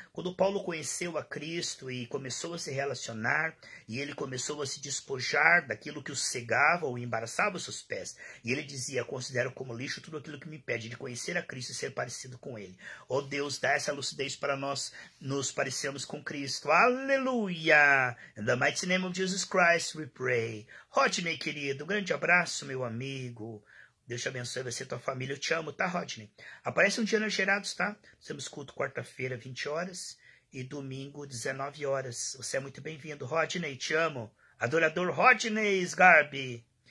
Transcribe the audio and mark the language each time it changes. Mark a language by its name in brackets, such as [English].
[Portuguese] Quando Paulo conheceu a Cristo e começou a se relacionar, e ele começou a se despojar daquilo que o cegava ou embaraçava os seus pés, e ele dizia, considero como lixo tudo aquilo que me impede de conhecer a Cristo e ser parecido com ele. Oh Deus, dá essa lucidez para nós nos parecermos com Cristo. Aleluia! [English] In the mighty name of Jesus Christ we pray. [Portuguese] Rodney, querido, um grande abraço, meu amigo. Deus te abençoe, você e tua família. Eu te amo, tá, Rodney? Aparece um dia nos Gerados, tá? Temos culto quarta-feira, 20 horas, e domingo, 19 horas. Você é muito bem-vindo, Rodney, te amo. Adorador Rodney Sgarbi.